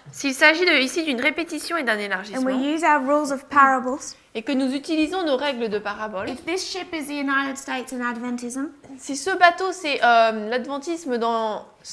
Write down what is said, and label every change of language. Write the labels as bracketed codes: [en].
[fr] S'il s'agit ici d'une répétition et d'un [en] and we [fr] élargissement, [en] use our rules of parables, [fr] et que nous utilisons nos règles de parabole, [en] if this ship is the United States and Adventism, [fr] si ce bateau c'est l'adventisme dans...